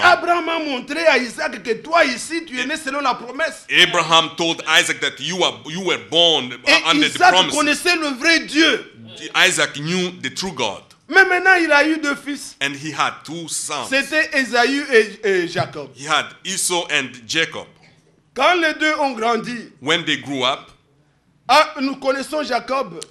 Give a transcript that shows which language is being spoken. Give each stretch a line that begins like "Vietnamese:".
French: Abraham a montré à Isaac que toi ici, tu es né selon la promesse.
English: Abraham told Isaac that you were born
French: Et
English: under the
French: Isaac
English: promise.
French: connaissait le vrai Dieu.
English: Isaac knew the true God.
French: Mais maintenant, il a eu 2 fils.
English: And he had 2 sons.
French: C'était Ésaü et Jacob.
English: He had Esau and Jacob.
French: Quand les deux ont grandi,
English: When they grew up,
French: nous connaissons Jacob.